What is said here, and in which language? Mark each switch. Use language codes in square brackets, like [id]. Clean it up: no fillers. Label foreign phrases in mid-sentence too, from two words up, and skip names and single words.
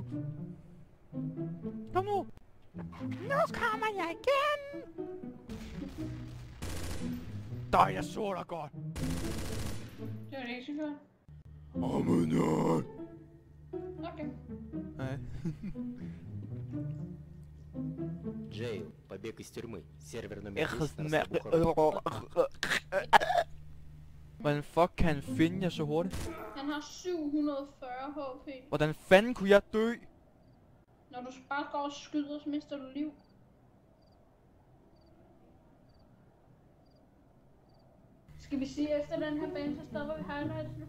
[da] Kom nu. Nu kommer jeg igen. Der jeg så dig godt. Det var det ikke så godt. Åh, men nej. Okay. Nej. [ru] Джейл, побег из тюрьмы. Сервер номер 10 на [da] Hvordan fuck kan han finde jer så hurtigt? Han har 740 HP. Hvordan fanden kunne jeg dø? Når du bare går og skyder, så mister du liv. Skal vi sige efter den her bane, så stopper vi highlights nu?